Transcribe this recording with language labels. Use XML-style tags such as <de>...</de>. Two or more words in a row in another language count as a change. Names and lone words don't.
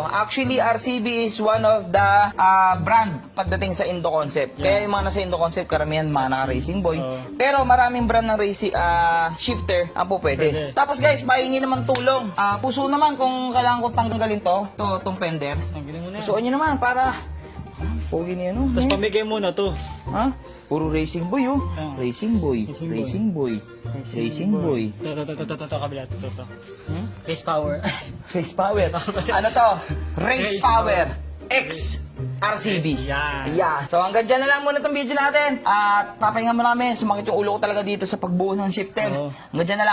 <en>Actually, RCB is one of the brand</en> <tl>pagdating sa</tl> <en>Indo concept.</en> <tl>Kaya yung mga nasa Indo concept, karamihan mga naka-Racing Boy. Pero maraming brand ng</tl> <en>racing shifter</en> <tl>ang po pwede. Tapos guys, pahingi naman tulong. Puso naman kung kailangan ko tanggalin to, itong fender. Tanggalin mo na yan. Pusuan nyo naman para Pogi niya, no? Tapos pamigay muna to. Ha? Puro racing boy, oh. Ah. Racing boy. Racing boy. Racing boy. Racing boy. To, kabila. To.</tl> <en>Face power. Race power.</en> <tl>Ano to?</tl> <en>Race Race power. X RCB.</en> <tl>Yan.</tl> <en>Yeah.</en> <tl>So hanggang dyan na lang muna itong video natin. At papahinga mo namin. Sumakit yung ulo ko talaga dito sa pagbuo ng shifter. Oo. Hanggang dyan na lang.</tl>